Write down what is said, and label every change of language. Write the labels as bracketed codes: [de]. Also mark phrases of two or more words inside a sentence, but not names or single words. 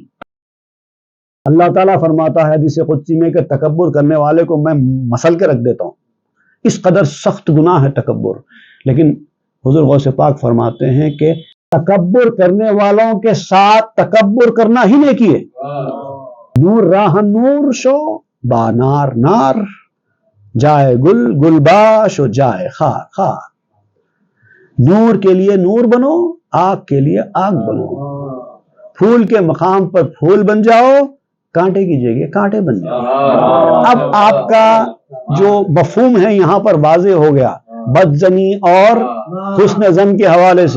[ur] اللہ تعالیٰ فرماتا ہے حدیث قدسی میں کہ تکبر کرنے والے کو میں مسل کے رکھ دیتا ہوں، اس قدر سخت گناہ ہے تکبر۔ لیکن حضور غوث پاک فرماتے ہیں کہ تکبر کرنے والوں کے ساتھ تکبر کرنا ہی نیکی ہے۔ [fa] نور راہ نور شو با نار نار، جائے گل گل باش و جائے خار خار۔ [ur] نور کے لیے نور بنو، آگ کے لیے آگ بنو۔ پھول کے مقام پر پھول بن جاؤ، کانٹے کی جگہ کانٹے بن جاؤ۔ اب آپ کا جو مفہوم ہے یہاں پر واضح ہو گیا، بدزنی اور حسن زن کے حوالے سے۔